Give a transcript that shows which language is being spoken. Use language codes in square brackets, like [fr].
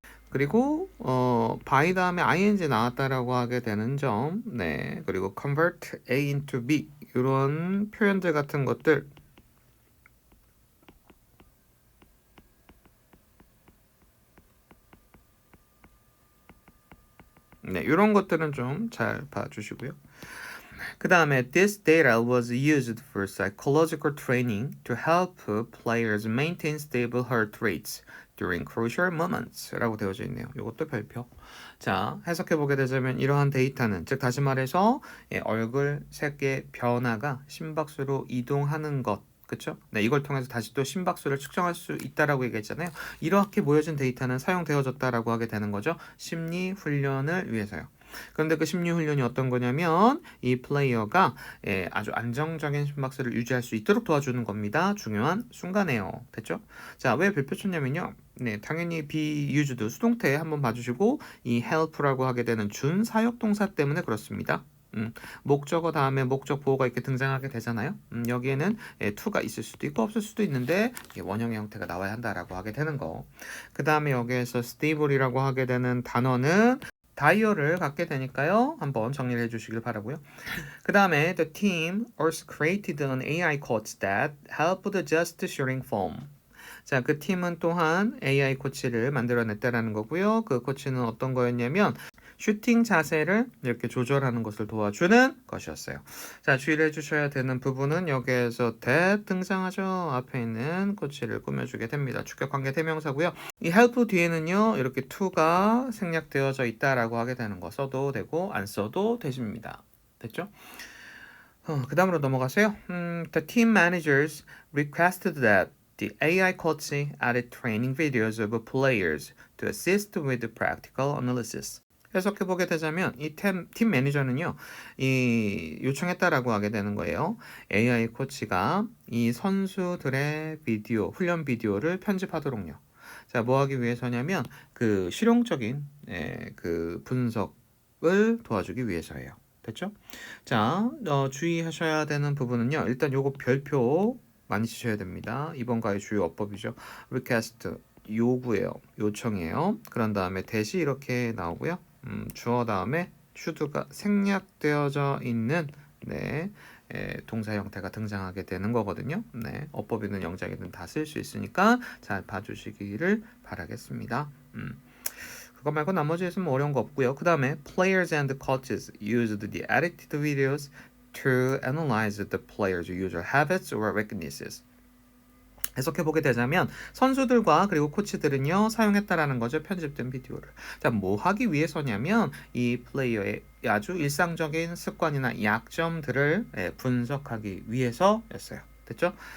[ko] 그리고 by 다음에 ing 나왔다라고 하게 되는 점, 네, 그리고 [en] convert A into B [ko] 이런 표현들 같은 것들. 네, 이런 것들은 좀 잘 봐주시고요. 그 다음에 [en] this data was used for psychological training to help players maintain stable heart rates during crucial moments [ko] 라고 되어져 있네요. 이것도 별표. 자, 해석해보게 되자면 이러한 데이터는 즉 다시 말해서 얼굴 색의 변화가 심박수로 이동하는 것 그쵸? 네, 이걸 통해서 다시 또 심박수를 측정할 수 있다라고 얘기했잖아요. 이렇게 모여진 데이터는 사용되어졌다라고 하게 되는 거죠. 심리 훈련을 위해서요. 그런데 그 심리 훈련이 어떤 거냐면 이 플레이어가 아주 안정적인 심박수를 유지할 수 있도록 도와주는 겁니다. 중요한 순간에요. 됐죠? 자, 왜 별표 쳤냐면요. 네, 당연히 be used 수동태 한번 봐주시고 이 help라고 하게 되는 준사역 동사 때문에 그렇습니다. 목적어 다음에 목적 보호가 이렇게 등장하게 되잖아요. 여기에는 to가 있을 수도 있고 없을 수도 있는데 원형의 형태가 나와야 한다라고 하게 되는 거. 그 다음에 여기에서 stable이라고 하게 되는 단어는 다이어를 갖게 되니까요. 한번 정리를 해주시길 바라고요. 그 다음에 [en] the team also created an AI coach that helped adjust shooting form. [ko] 자, 그 팀은 또한 AI 코치를 만들어냈다라는 거고요. 그 코치는 어떤 거였냐면 슈팅 자세를 이렇게 조절하는 것을 도와주는 것이었어요. 자, 주의를 해주셔야 되는 부분은 여기에서 that 등장하죠. 앞에 있는 코치를 꾸며주게 됩니다. 주격관계 대명사고요. 이 help 뒤에는요. 이렇게 to가 생략되어져 있다라고 하게 되는 거 써도 되고 안 써도 되십니다. 됐죠? 그 다음으로 넘어가세요. [en] The team managers requested that the AI coach added training videos of players to assist with the practical analysis. [ko] 해석해보게 되자면 이 팀 매니저는요 이 요청했다라고 하게 되는 거예요. AI 코치가 이 선수들의 비디오 훈련 비디오를 편집하도록요. 자, 뭐 하기 위해서냐면 그 실용적인 그 분석을 도와주기 위해서예요. 됐죠? 자, 주의하셔야 되는 부분은요. 일단 요거 별표 많이 치셔야 됩니다. 이번 과의 주요 어법이죠. request 요구예요. 요청이에요. 그런 다음에 대시 이렇게 나오고요. 주어 다음에 should가 생략되어져 있는 동사 형태가 등장하게 되는 거거든요. 네, 어법이든 영작이든 다 쓸 수 있으니까 잘 봐주시기를 바라겠습니다. 그거 말고 나머지에서는 뭐 어려운 거 없고요. 그 다음에 [en] players and coaches used the edited videos to analyze the players' usual habits or weaknesses. [ko] 해석해보게 되자면 선수들과 그리고 코치들은요 사용했다라는 거죠. 편집된 비디오를. 자, 뭐 하기 위해서냐면 이 플레이어의 아주 일상적인 습관이나 약점들을 분석하기 위해서였어요. 됐죠?